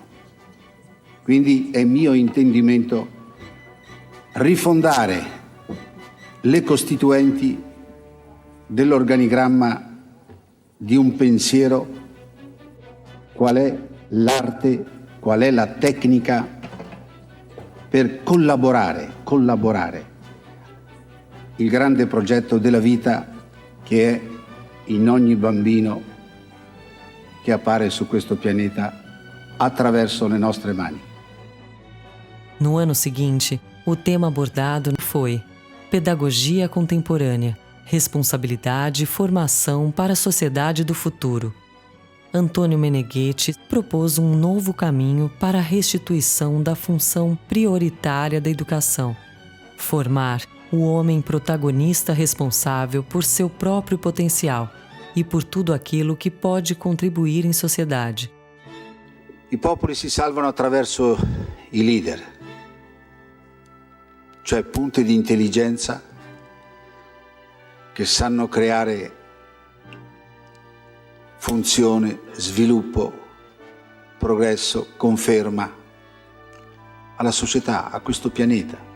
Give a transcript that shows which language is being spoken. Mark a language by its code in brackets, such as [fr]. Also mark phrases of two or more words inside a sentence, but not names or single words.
[it] Quindi è mio intendimento rifondare le costituenti dell'organigramma di un pensiero, qual è l'arte, qual è la tecnica per collaborare il grande progetto della vita che è in ogni bambino che appare su questo pianeta attraverso le nostre mani. [pt] No ano seguinte, o tema abordado foi Pedagogia Contemporânea, Responsabilidade e Formação para a Sociedade do Futuro. Antônio Meneghetti propôs um novo caminho para a restituição da função prioritária da educação: formar o homem protagonista responsável por seu próprio potenzial e por tudo aquilo que pode contribuir em sociedade. [it] I popoli si salvano attraverso i leader, cioè punte di intelligenza che sanno creare funzione, sviluppo, progresso, conferma alla società, a questo pianeta.